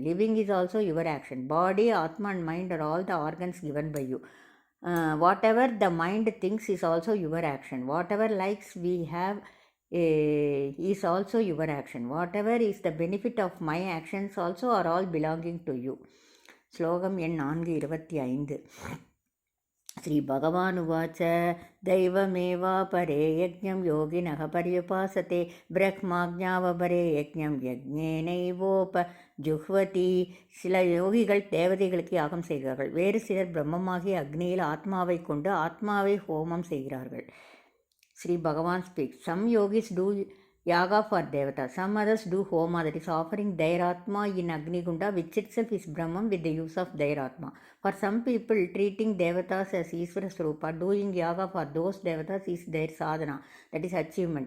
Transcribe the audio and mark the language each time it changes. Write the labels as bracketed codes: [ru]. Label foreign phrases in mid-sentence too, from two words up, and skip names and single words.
[en] Living is also your action. Body, Atma and mind are all the organs given by you. Whatever the mind thinks is also your action. Whatever likes we have is also your action. Whatever is the benefit of my actions also are all belonging to you. [ta] ஸ்லோகம் எண் 425. [sa] श्रीभगवानुवाच दैवमेवापरे यज्ञं योगिनः पर्युपासते ब्रह्माज्ञावपरे यज्ञं யஜ்ஞேனைவோபஜுஹ்வதி. [ta] சில யோகிகள் தேவதைகளுக்கு யாகம் செய்கிறார்கள். வேறு சிலர் பிரம்மமாகிய அக்னியில் ஆத்மாவை கொண்டு ஆத்மாவை ஹோமம் செய்கிறார்கள். [en] Sri Bhagavan speaks, some yogis do yaga for devata, some others do homa, that is offering their atma in [sa] अग्नि कुण्ड, [en] which itself is Brahman with the use of their atma. For some people, treating devatas as [sa] ईश्वर स्वरूप, [en] doing yaga for those devatas is their sadhana, that is achievement.